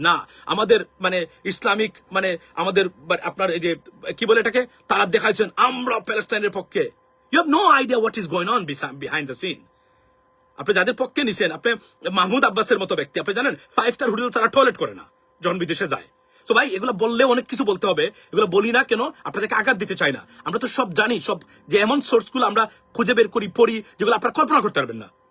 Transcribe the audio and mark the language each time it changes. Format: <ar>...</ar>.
<bn>না, আমাদের মানে ইসলামিক মানে আমাদের আপনার এই যে কি বলে এটাকে, তারা দেখাচ্ছেন আমরা প্যালেস্টাইনের পক্ষে।</bn> <en>You have no idea what is going on behind the scene.</en> <bn>আপনি যাদের পক্ষে নিছেন, আপনি মাহমুদ আব্বাসের মতো ব্যক্তি, আপনি জানেন 5 স্টার হোটেল ছাড়া টয়লেট করে না যখন বিদেশে যায়। তো ভাই, এগুলো বললে অনেক কিছু বলতে হবে, এগুলো বলি না কেন, আপনাদেরকে আঘাত দিতে চাই না। আমরা তো সব জানি, সব যে এমন সোর্সগুলো আমরা খুঁজে বের করি, পড়ি, যেগুলো আপনারা কল্পনা করতে পারবেন না।</bn>